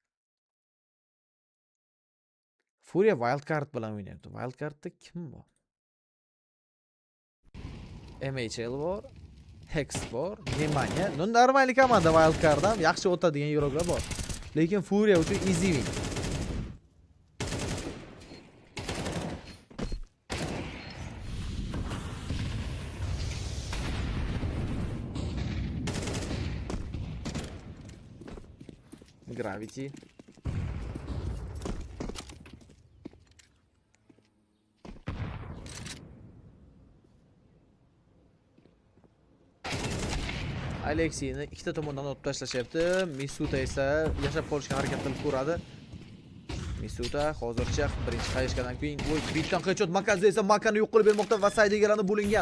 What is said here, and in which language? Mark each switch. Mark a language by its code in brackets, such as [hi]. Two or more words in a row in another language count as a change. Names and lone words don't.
[uz] Furia Wildcard bilan o'ynayapti. Wildcardda kim bor? MHL bor, Hex bor, Nemanya. [ru] Normalniy komanda [uz] Wildcarddan yaxshi o'tadigan yo'llar bor. Lekin Furia uchun [en] easy win. [uz] Gravity. Alexeyni ikkita tomondan otib tashlashyapti. Misuta esa yashab qolishga harakat qilib ko'radi. Misuta hozircha birinchi qayishgandan keyin bitdan headshot Makazda esa Makani yo'q qilib bermoqda va saydigalarni bo'lingan.